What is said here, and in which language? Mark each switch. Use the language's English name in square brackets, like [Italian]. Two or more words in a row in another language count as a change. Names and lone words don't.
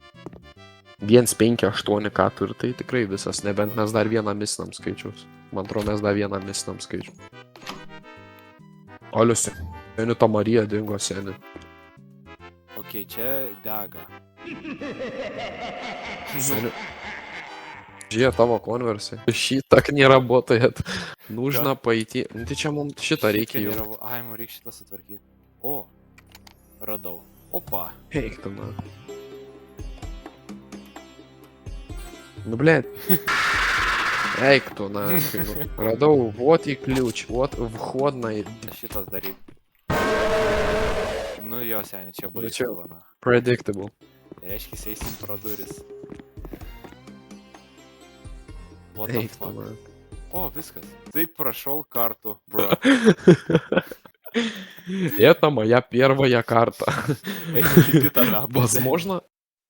[Lithuanian] 1,5,8 ką turi, tai tikrai visas, nebent mes dar vieną misinam skaičiaus. Man atrodo, mes dar vieną misinam skaičių. Alio, Seня, ta Marija dingo, Seня. Ok, čia dega. Seня. Žie, tavo konversija. [Russian] Šį tak не работает. Нужно пойти. [Lithuanian] Nu, tai čia mums šitą reikia jau. Ai, mums reikia šitą sutvarkyti. O, radau. Opa. Eik tu, na. [Russian] Ну, блядь. [Lithuanian] Eik tu, na. Radau, [Russian] вот и ключ, вот входная. [Lithuanian] Šitas daryk. Nu jo, seni, čia Nu, baisu. čia- Vana. Predictable. Reiškia, eisim pro duris. [English] What the [Lithuanian] Eik tu, [English] fuck? [Lithuanian] na. O, viskas. Taip prašau kartų, bro. [Russian] Это моя первая карта. [Lithuanian] Eik į kitą mapą. [Russian] Возможно,